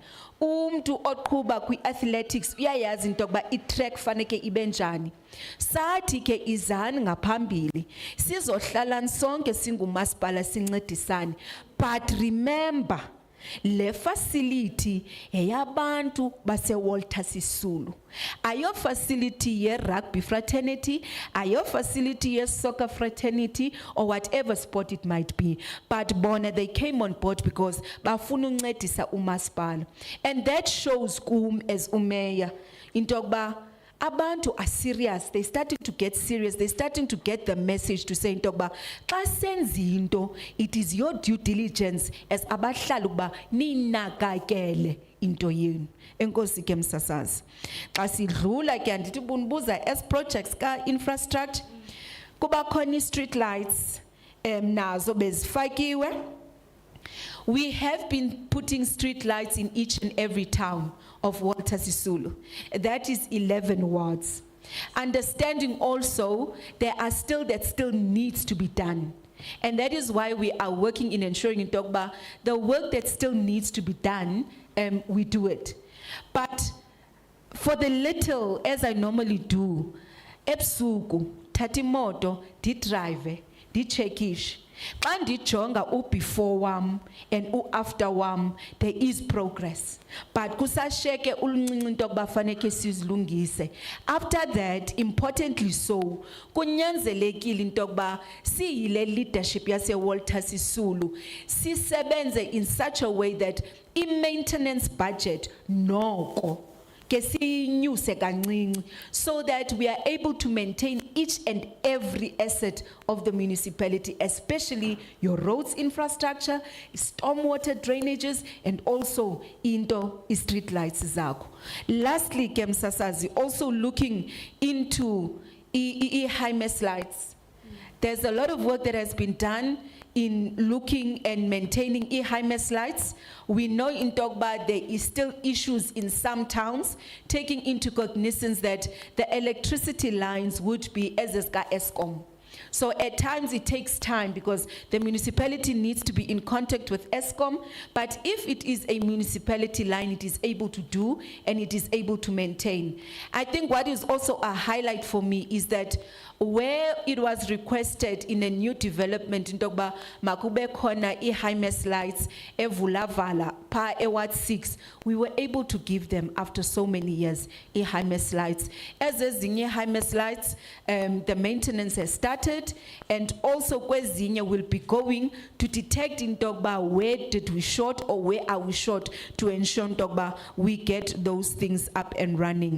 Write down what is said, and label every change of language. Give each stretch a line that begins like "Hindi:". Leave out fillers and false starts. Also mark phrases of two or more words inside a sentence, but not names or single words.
Xhosa: Umntu oqhuba kwi-athletics uyayazi into yokuba i-track faneke ibe njani. Sathi ke izani ngaphambili sizohlala sonke singumasipala sincedisane,
English: but remember
Xhosa: le facility eyabantu base Walter Sisulu.
English: Ayo facility ye rugby fraternity, ayo facility ye soccer fraternity, or whatever sport it might be. But bona, they came on board because
Xhosa: bafuna uncedisa umasipala.
English: And that shows kum as
Xhosa: umeya into yokuba abantu
English: are serious. They're starting to get serious. They're starting to get the message to say
Xhosa: into yokuba xa senza into,
English: it is your due diligence as
Xhosa: abahlali ukuba ninakakele into yenu. Enkosi ke msasazi. Xa sidlula ke andithi bunibuza as projects ka infrastructure kuba khona street lights nazo bezifakiwe.
English: We have been putting street lights in each and every town of Walter Sisulu. That is 11 wards. Understanding also that still needs to be done. And that is why we are working in ensuring in Togba, the work that still needs to be done, we do it. But for the little, as I normally do,
Xhosa: ebusuku, thatha imoto, ndidrive, nditshekishe. Xa ndijonga
English: before wam and after wam, there is progress.
Xhosa: But kusashiyeke uluncinci into yokuba faneke sizilungise.
English: After that, importantly so,
Xhosa: kunyanzelekile into yokuba siyile leadership yase Walter Sisulu sisebenze
English: in such a way that
Xhosa: i-
English: maintenance budget
Xhosa: noko ke sinyuse kancinci,
English: so that we are able to maintain each and every asset of the municipality, especially your roads infrastructure, stormwater drainages, and also into street lights zakho. Lastly,
Xhosa: ke Msasazi,
English: also looking into e-Highmess lights. There's a lot of work that has been done in looking and maintaining e-Highmess lights. We know in Togba there is still issues in some towns, taking into cognizance that the electricity lines would be as Eskom. So at times it takes time because the municipality needs to be in contact with Eskom, but if it is a municipality line, it is able to do and it is able to maintain. I think what is also a highlight for me is that where it was requested in a new development in Togba
Xhosa: makube khona
English: e-Highmess lights
Xhosa: evulavala pa
English: Ward 6, we were able to give them after so many years e-Highmess lights. As ezinye Highmess lights, the maintenance has started, and also kwezinye will be going to detect in Togba where did we short or where are we short to ensure in Togba we get those things up and running.